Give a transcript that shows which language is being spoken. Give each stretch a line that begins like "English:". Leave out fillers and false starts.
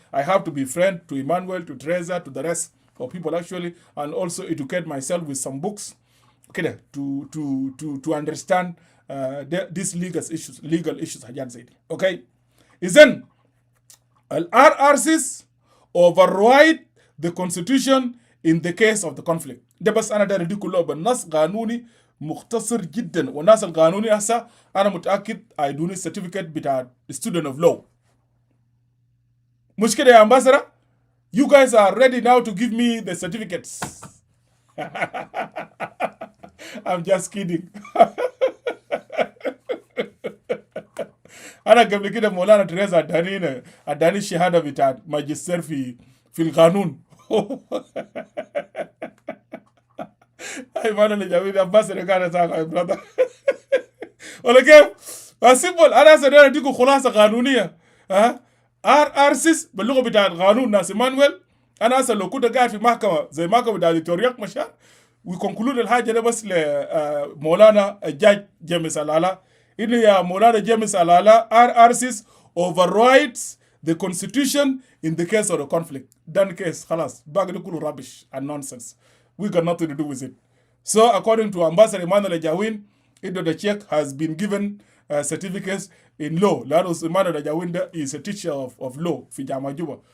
English: I have to be friend to Emmanuel, to Teresa, to the rest of people actually, and also educate myself with some books كده to understand these legal issues
Arabic: حاجات زي دي. اوكي اذن ال
English: RRCs override the constitution in the case of the conflict.
Arabic: ده بس انا داير اديكم كله بالنص قانوني مختصر جدا، والناس القانوني هسه انا متاكد هيدوني certificate بتاع
English: student of law.
Arabic: مش كده يا
English: ambassador؟ You guys are ready now to give me the certificates. I'm just kidding.
Arabic: انا قبل كده مولانا تريزا اداني الشهاده بتاعت ماجستير في القانون. اي ما انا اللي جايبين ambassador قاعد اساعد يا برادر. ولا كيف؟ سيمبل. انا هسه اديكم خلاصه قانونيه. RRCs باللغه بتاع القانون ناس ايمانويل. انا هسه لو كنت قاعد في محكمه زي محكمه بتاع دكتور رياض مشار ويكونكلود الحاجه ده بس لمولانا الجاج جيمس الالا، انه يا مولانا جيمس الالا
English: RRCs overrides the constitution in the case of the conflict. done case
Arabic: خلاص باقي ده كله
English: rubbish and nonsense. We got nothing to do with it. So according to Ambassador Emmanuel Ajawin, the Czech has been given certificates in law. Lados Emmanuel Ajawin is a teacher of law
Arabic: في جامعة جوبا.